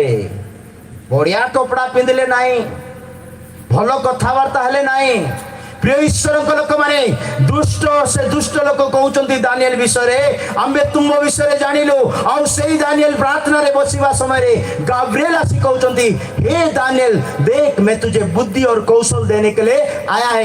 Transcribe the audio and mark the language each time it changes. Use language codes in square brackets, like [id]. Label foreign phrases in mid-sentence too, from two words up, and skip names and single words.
[or] ବଢିଆ କପଡା ପିନ୍ଧିଲେ ନାହିଁ, ଭଲ କଥାବାର୍ତ୍ତା ହେଲେ ନାହିଁ। ପ୍ରିୟ ଈଶ୍ୱରଙ୍କ ଲୋକମାନେ, ସେ ଦୁଷ୍ଟ ଲୋକ କହୁଛନ୍ତି ଦାନିଏଲ ବିଷୟରେ, ଆମେ ତୁମ ବିଷୟରେ ଜାଣିଲୁ। ଆଉ ସେଇ ଦାନିଏଲ ପ୍ରାର୍ଥନାରେ ବସିବା ସମୟରେ ଗାବ୍ରିଏଲ ଆସି କହୁଛନ୍ତି, [hi] हे दानिएल देख, मैं तुझे बुद्धि और कौशल देने के लिए आया है।